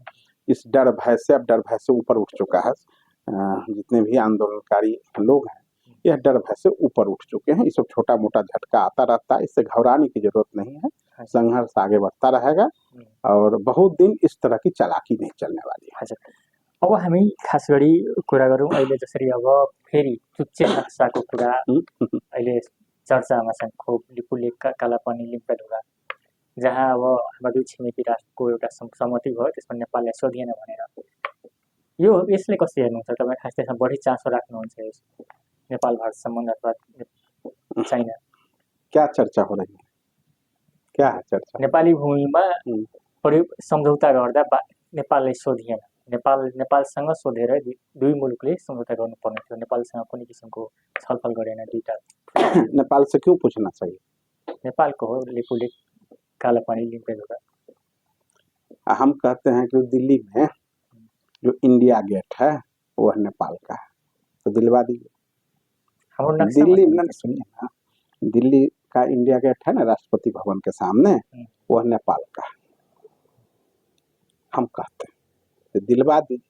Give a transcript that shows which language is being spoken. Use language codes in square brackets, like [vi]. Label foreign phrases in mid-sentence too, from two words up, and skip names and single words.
[hi] इस डर भय से, अब डर भय से ऊपर उठ चुका है। जितने भी आंदोलनकारी लोग हैं, यह डर भय से ऊपर उठ चुके हैं। ये सब छोटा मोटा झटका आता रहता है, इससे घबराने की जरूरत नहीं है। संघर्ष आगे बढ़ता रहेगा और बहुत दिन इस तरह की चालाकी नहीं चलने वाली है। [ne] अब हामी खास गरी कुरा गरौँ अहिले जसरी अब फेरि चुच्चे नक्साको कुरा अहिले चर्चामा छन्। खोप, लिपुलेख, कालापानी, लिम्पेढुङ्गा, जहाँ अब हाम्रा दुई छिमेकी राष्ट्रको एउटा सहमति भयो, त्यसमा नेपाललाई सोधिएन भनेर। यसले कसरी हेर्नुहुन्छ तपाईँ? खास त्यसमा बढी चासो राख्नुहुन्छ नेपाल भारत सम्बन्ध अथवा चाइना? [hi] क्या चर्चा हो रही है? क्या है चर्चा? [ne] नेपाली भूमिमा सम्झौता गर्दा नेपाललाई सोधिएन। नेपालसँग सोधेर दुई मुलुकले सम्झौता गर्नुपर्ने थियो। नेपालसँग कुनै किसिमको छलफल गरेन दुईटा। [hi] नेपाल से क्यों पूछना चाहिए? [ne] नेपालको हो लिपुलेख, कालापानी, लिम्पेढुङ्गा। [hi] हम कहते हैं कि दिल्ली में जो इंडिया गेट है वह नेपाल का है, तो दिलवा दीजिए। दिल्ली में सुनिए ना, दिल्ली का इंडिया गेट है ना, राष्ट्रपति भवन के सामने, वह नेपाल का है। हम कहते हैं तो दिलवा दीजिए।